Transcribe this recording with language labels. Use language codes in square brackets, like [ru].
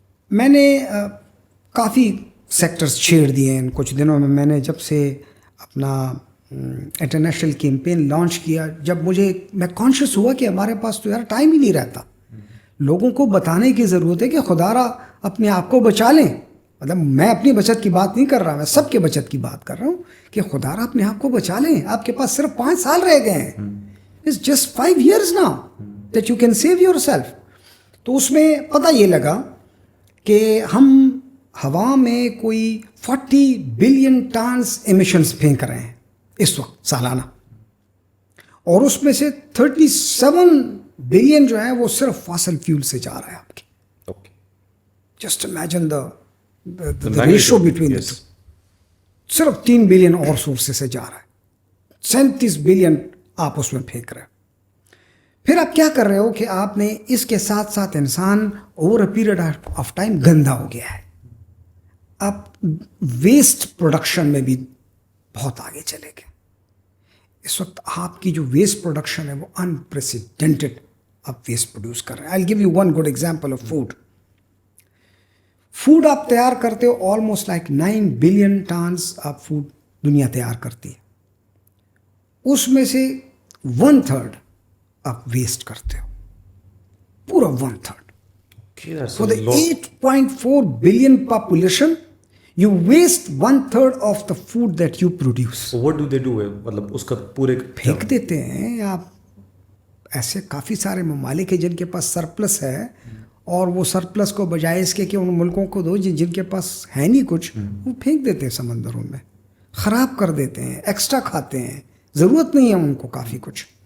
[ur] میں نے کافی سیکٹرز چھیڑ دیے ہیں ان کچھ دنوں میں. میں نے جب سے اپنا انٹرنیشنل کیمپین لانچ کیا, جب میں کانشیس ہوا کہ ہمارے پاس تو یار ٹائم ہی نہیں رہتا. لوگوں کو بتانے کی ضرورت ہے کہ خدا را اپنے آپ کو بچا لیں. مطلب میں اپنی بچت کی بات نہیں کر رہا, میں سب کے بچت کی بات کر رہا ہوں کہ خدا را اپنے آپ کو بچا لیں. آپ کے پاس صرف 5 سال رہ گئے ہیں. [en] It's just 5 years now that you can save yourself. [ur] تو اس میں پتہ یہ لگا کہ ہم ہوا میں کوئی 40 بلین ٹنز ایمیشنز پھینک رہے ہیں اس وقت سالانہ, اور اس میں سے 37 بلین جو ہے وہ صرف فاسل فیول سے جا رہا ہے آپ کی. [en] Just imagine the ratio between the two. [ur] صرف 3 بلین اور سورسز سے جا رہا ہے, 37 بلین آپ اس میں پھینک رہے ہیں. پھر آپ کیا کر رہے ہو کہ آپ نے اس کے ساتھ ساتھ انسان [en] over a period of time [ur] گندا ہو گیا ہے. آپ ویسٹ پروڈکشن میں بھی بہت آگے چلے گئے. اس وقت آپ کی جو ویسٹ پروڈکشن ہے وہ انپریسیڈنٹڈ آپ ویسٹ پروڈیوس کر رہے ہیں. [en] I'll give you one good example of food. [ur] Food آپ تیار کرتے ہو آلموسٹ لائک 9 بلین ٹنز آپ فوڈ دنیا تیار کرتی ہے. اس میں سے 1/3 آپ ویسٹ کرتے ہو, پورا 1/3. [en] For the 8.4 billion population, you waste 1/3 of the food that you produce. So what do they do? [ur] مطلب اس کا پورے پھینک دیتے ہیں. آپ ایسے کافی سارے ممالک ہیں جن کے پاس سرپلس ہے اور وہ سرپلس کو بجائے اس کے کہ ان ملکوں کو دو جن کے پاس ہے نہیں کچھ, وہ پھینک دیتے ہیں سمندروں میں, خراب کر دیتے ہیں, ایکسٹرا کھاتے ہیں, ضرورت نہیں ہے ان کو کافی کچھ.